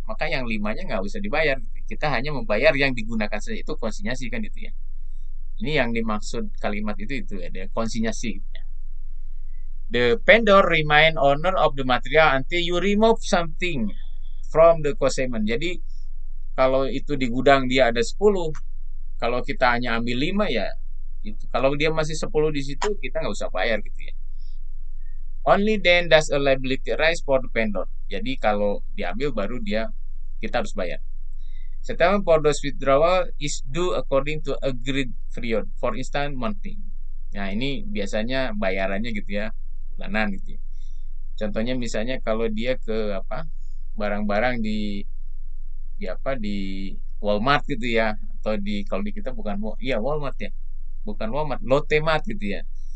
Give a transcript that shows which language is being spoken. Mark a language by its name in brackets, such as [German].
[Indonesian] Maka yang 5-nya nggak usah dibayar gitu. Kita hanya membayar yang digunakan saja, itu konsinyasi kan gitu ya. Ini yang dimaksud kalimat itu ada konsinyasi gitu ya. [English] The vendor remain owner of the material until you remove something from the consignment. [Indonesian] Jadi kalau itu di gudang dia ada 10, kalau kita hanya ambil 5 ya itu. Kalau dia masih 10 di situ kita nggak usah bayar gitu ya. [English] Only then does a liability arise for the vendor. [Indonesian] Jadi kalau diambil baru kita harus bayar. [English] Settlement for those withdrawal is due according to agreed period. For instance monthly. [Indonesian] Nah ini biasanya bayarannya gitu ya, bulanan gitu ya. Contohnya misalnya kalau dia ke barang-barang di Walmart gitu ya, atau kalau di kita bukan Walmart ya, bukan Walmart, Lotte Mart gitu ya.